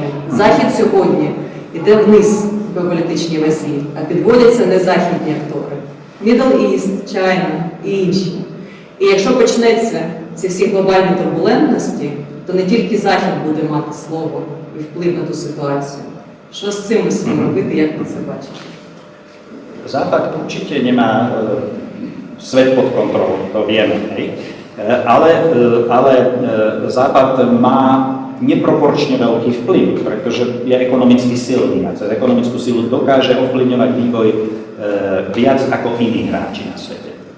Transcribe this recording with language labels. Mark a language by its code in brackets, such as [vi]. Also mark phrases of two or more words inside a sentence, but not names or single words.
[uk] Захід сьогодні іде вниз по політичній вазі, а підводяться не західні актори. [en] Middle East, [uk] China і інші. І якщо почнеться ці всі глобальні турбулентності, то не тільки Захід буде мати слово і вплив на ту ситуацію. Що з цим усім робити, як ви це бачите? [sk] Západ určite nemá svet pod kontrolou, to vieme, hej? Ale Západ má neproporčne veľký vplyv, pretože je ekonomicky silný a cez ekonomickú silu dokáže ovplyvňovať vývoj viac ako iní hráči na svete.